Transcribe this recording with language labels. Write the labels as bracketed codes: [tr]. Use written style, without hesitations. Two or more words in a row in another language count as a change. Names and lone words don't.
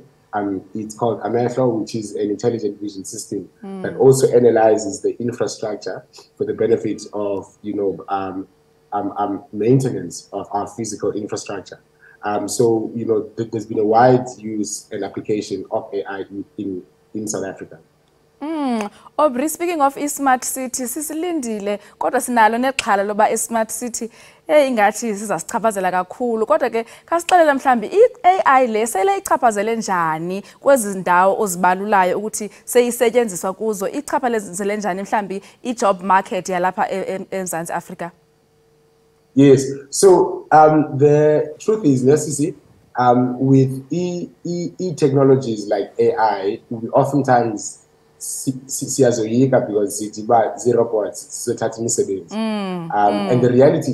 [en] It's called Amehlo, which is an intelligent vision system that also analyzes the infrastructure for the benefit of, you know, maintenance of our physical infrastructure. So, you know, there's been a wide use and application of AI in South Africa. Aubrey, speaking of i-smart city, [xh] sisilindile kodwa sinalo nexhala loba [en] i-smart city [xh] ingathi sizasichaphazela kakhulu, kodwa ke khasixelele mhlambi i-AI le sele ichaphazele njani kwezi ndawo ozibalulayo ukuthi seyisetyenziswa kuzo, ichaphazele njani mhlambi [en] i-job market [xh] yalapha eMzantsi Afrika? [en] Yes, so the truth is, Nesisi, with e-technologies like AI, we oftentimes siyazoyika because robots and the reality